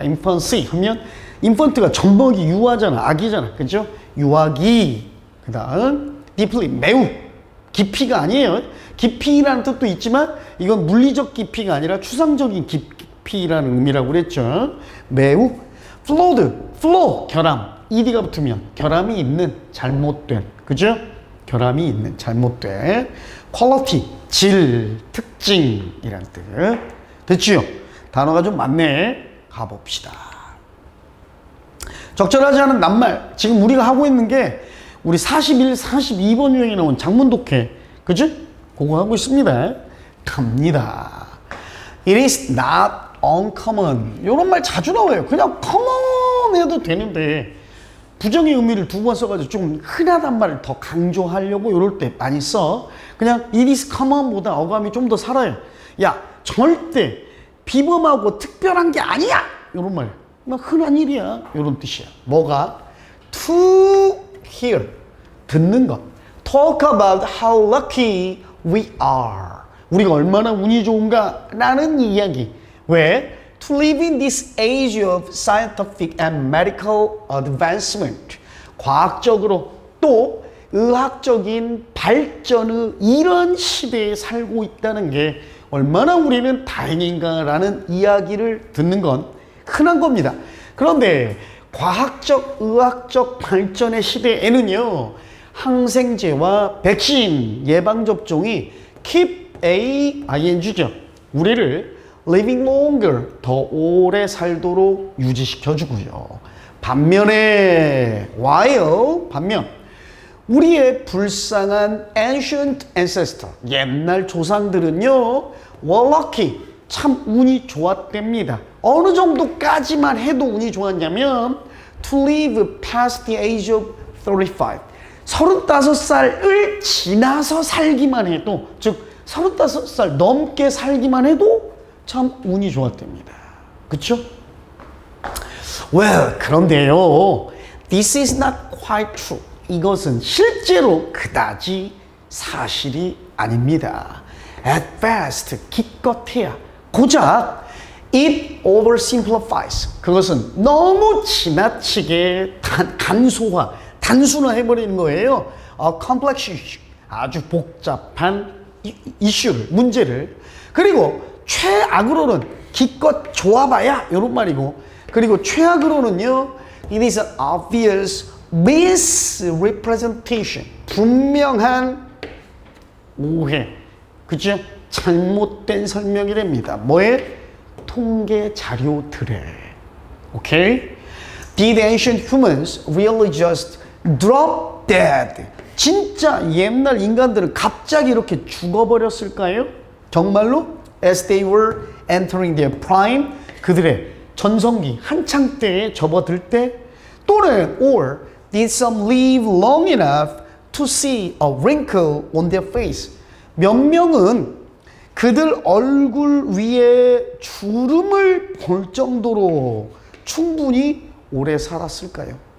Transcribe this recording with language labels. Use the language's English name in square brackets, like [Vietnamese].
[Korean] infancy 하면 infant가 젖먹이, 유아잖아, 아기잖아. 그죠? 유아기. 그 다음 deeply, 매우. 깊이가 아니에요. 깊이라는 뜻도 있지만 이건 물리적 깊이가 아니라 추상적인 깊이라는 의미라고 그랬죠. 매우. flawed, flaw, 결함. ed가 붙으면 결함이 있는, 잘못된. 그죠? 결함이 있는, 잘못된. quality, 질, 특징이란 뜻. 됐지요? 단어가 좀 많네. 가봅시다. 적절하지 않은 낱말. 지금 우리가 하고 있는 게 우리 41, 42번 유형에 나온 장문독해. 그지? 그거 하고 있습니다. 갑니다. [English] It is not uncommon. [Korean] 이런 말 자주 나와요. 그냥 common 해도 되는데 부정의 의미를 두 번 써가지고 좀 흔하단 말을 더 강조하려고 이럴 때 많이 써. 그냥 [English] it is common [Korean] 보다 어감이 좀 더 살아요. 야, 절대 비범하고 특별한 게 아니야. 이런 말. 막 흔한 일이야. 이런 뜻이야. 뭐가? [English] To hear. [Korean] 듣는 것. [English] Talk about how lucky we are. [Korean] 우리가 얼마나 운이 좋은가 라는 이야기. 왜? [English] To live in this age of scientific and medical advancement. [Korean] 과학적으로 또 의학적인 발전의 이런 시대에 살고 있다는 게 얼마나 우리는 다행인가라는 이야기를 듣는 건 흔한 겁니다. 그런데 과학적, 의학적 발전의 시대에는요, 항생제와 백신, 예방접종이 keep ing죠. 우리를 [English] living longer, [Korean] 더 오래 살도록 유지시켜주고요. 반면에 반면 우리의 불쌍한 ancient ancestor, 옛날 조상들은요, [English] were lucky, [Korean] 참 운이 좋았답니다. 어느 정도까지만 해도 운이 좋았냐면 [English] to live past the age of 35. [Korean] 35살을 지나서 살기만 해도, 즉 35살 넘게 살기만 해도 참 운이 좋았답니다. 그쵸? [English] Well, [Korean] 그런데요, [English] this is not quite true. [Korean] 이것은 실제로 그다지 사실이 아닙니다. [English] At best, [Korean] 기껏해야 고작 [English] it oversimplifies. [Korean] 그것은 너무 지나치게 단순화해버리는 거예요. [English] A complex issue. [Korean] 아주 복잡한 이슈를, 문제를. 그리고 최악으로는 기껏 좋아봐야 이런 말이고, 그리고 최악으로는요, [English] it is an obvious misrepresentation. [Korean] 분명한 오해. 그죠? 잘못된 설명이 됩니다. 뭐에? 통계 자료들에. 오케이? [English] Did ancient humans really just drop dead? [Korean] 진짜 옛날 인간들은 갑자기 이렇게 죽어버렸을까요? 정말로? [English] As they were entering their prime, [Korean] 그들의 전성기, 한창 때에 접어들 때, 또는 [English] or did some live long enough to see a wrinkle on their face? [Korean] 몇 명은 그들 얼굴 위에 주름을 볼 정도로 충분히 오래 살았을까요?